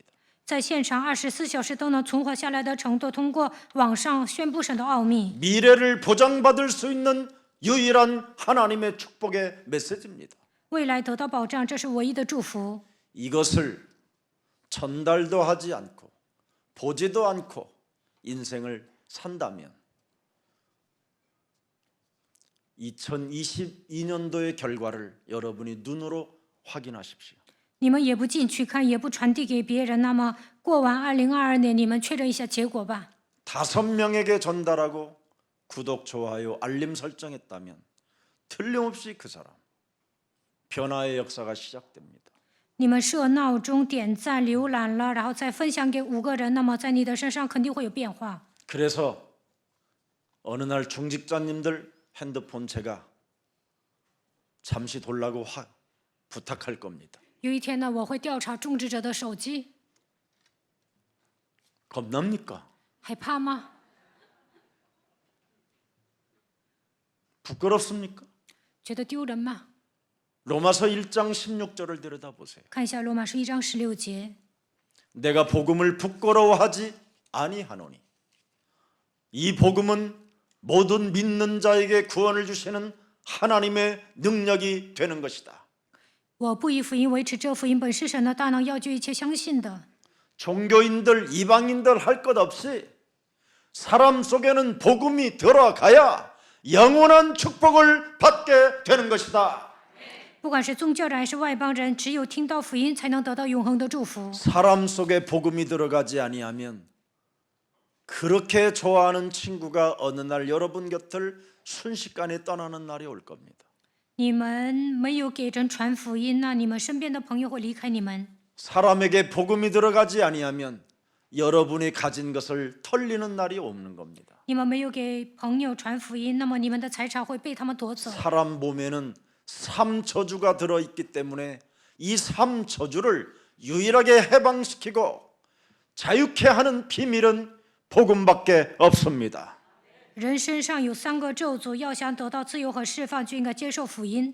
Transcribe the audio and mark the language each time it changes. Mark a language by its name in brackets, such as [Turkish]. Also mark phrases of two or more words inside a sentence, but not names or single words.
[Chinese] 在现场24小时都能存活下来的程度，通过网上宣布神的奥秘， [Korean] 미래를 보장받을 수 있는 유일한 하나님의 축복의 메시지입니다. [Chinese] 未来得到保障，这是唯一的祝福。 [Korean] 이것을 전달도 하지 않고 보지도 않고 인생을 산다면 2022년도의 결과를 여러분이 눈으로 확인하십시오. [Chinese] 你们也不进去看，也不传递给别人，那么过完2022年，你们确认一下结果吧。 [Korean] 5명에게 전달하고 구독, 좋아요, 알림 설정했다면 틀림없이 그 사람 변화의 역사가 시작됩니다. [Chinese] 你们设闹钟、点赞、浏览了，然后再分享给5个人，那么在你的身上肯定会有变化。 [Korean] 그래서 어느 날 중직자님들 핸드폰 제가 잠시 돌라고 부탁할 겁니다. [Chinese] 有一天呢，我会调查种植者的手机， [Korean] 겁납니까? [Chinese] 害怕吗？ [Korean] 부끄럽습니까? [Chinese] 觉得丢人吗？ [Korean] 로마서 1장 16절을 들여다보세요. [Chinese] 看一下罗马书1章16节， [Korean] 내가 복음을 부끄러워하지 아니하노니 이 복음은 모든 믿는 자에게 구원을 주시는 하나님의 능력이 되는 것이다. [Chinese] 我不以福音为耻，这福音本是神的大能，要救一切相信的。 [Korean] 종교인들, 이방인들 할 것 없이 사람 속에는 복음이 들어가야 영원한 축복을 받게 되는 것이다. [Chinese] 不管是宗教人还是外邦人，只有听到福音，才能得到永恒的祝福。 [Korean] 사람 속에 복음이 들어가지 아니하면 그렇게 좋아하는 친구가 어느 날 여러분 곁을 순식간에 떠나는 날이 올 겁니다. [Chinese] 你们没有给人传福音，那你们身边的朋友会离开你们。 [Korean] 사람에게 복음이 들어가지 아니하면 여러분이 가진 것을 털리는 날이 오는 겁니다. [Chinese] 你们没有给朋友传福音，那么你们的财产会被他们夺走。 [Korean] 사람 몸에는 3저주가 들어있기 때문에 이 3저주를 유일하게 해방시키고 자유케 하는 비밀은 복음밖에 없습니다. [Chinese] 人身上有3个咒诅，要想得到自由和释放，就应该接受福音。